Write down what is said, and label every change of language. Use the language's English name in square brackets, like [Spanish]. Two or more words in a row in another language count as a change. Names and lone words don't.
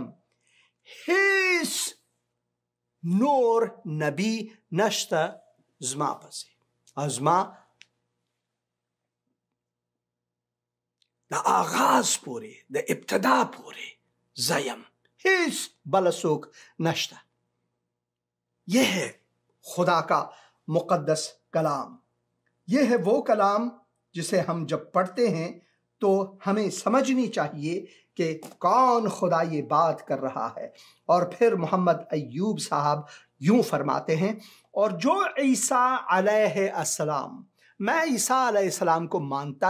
[Pashto] هیڅ نور نبی نشته زما پسې، زما د آغاز پوری، د ابتدا پوری زیم، هیچ بل څوک نشتا. [Urdu] یہ ہے خدا کا مقدس کلام. یہ ہے وہ کلام جسے ہم جب پڑھتے ہیں تو ہمیں سمجھنی چاہیے کہ کون خدا یہ بات کر رہا ہے۔ اور پھر محمد ایوب صاحب یوں فرماتے ہیں، اور جو عیسیٰ علیہ السلام، میں عیسیٰ علیہ السلام کو مانتا